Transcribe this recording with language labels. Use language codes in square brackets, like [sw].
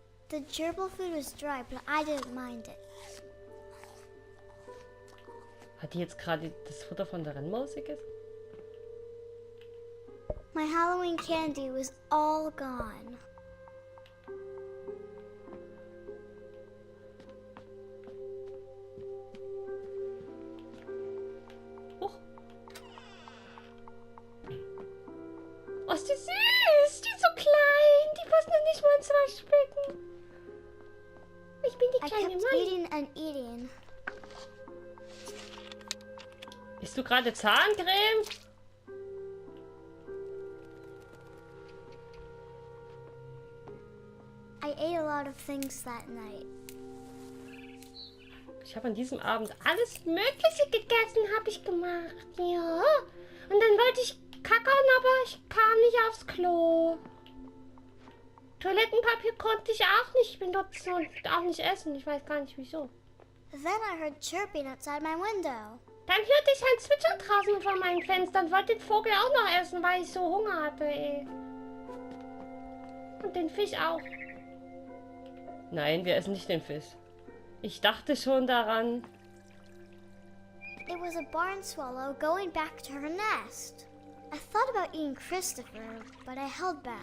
[en] The gerbil food was dry, but I didn't mind it. [de] Hat die jetzt gerade das Futter von der Rennmaus gegessen? [en] My Halloween candy was all gone. Oh. [de] Oh, ist die süß! Die ist so klein! Die passt noch nicht mal ins Waschbecken. Ich bin die [en] I [de] kleine [en] kept [de] Molly. [en] eating and eating. [de] Isst du gerade Zahncreme? [en] I ate a lot of things that night. [de] Ich habe an diesem Abend alles Mögliche gegessen, habe ich gemacht. Ja. Und dann wollte ich kackern, aber ich kam nicht aufs Klo. Toilettenpapier konnte ich auch nicht benutzen und auch nicht essen. Ich weiß gar nicht wieso. [en] Then I heard chirping outside my window. [de] Dann hörte ich ein Zwitschern draußen vor meinem Fenster und wollte den Vogel auch noch essen, weil ich so Hunger hatte, ey. Und den Fisch auch. Nein, wir essen nicht den Fisch. Ich dachte schon daran. [en] It was a barn swallow going back to her nest. I thought about eating Christopher, but I held back.